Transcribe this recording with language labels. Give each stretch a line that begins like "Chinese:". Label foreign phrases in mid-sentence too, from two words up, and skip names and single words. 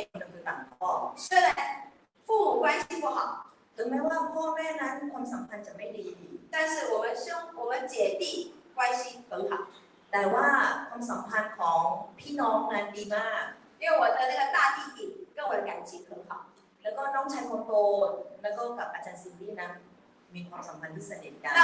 Chinese: 虽然父母关系不好
Thai: ถึถึงแม้ว่าพ่อแม่นั้นความสัมพันธ์จะไม่ดี
Chinese: 但是我们姐弟关系很好。
Thai: แต่ว่าความสัมพันธ์ของพี่น้องนั้นดีมาก
Chinese: 因为我的那个大弟弟跟我的感情很好。
Thai: แล้วก็น้องชายคนโตแล้วก็กับอาจารย์ซินดี้นะมีความสัมพันธ์ที่สนิทกัน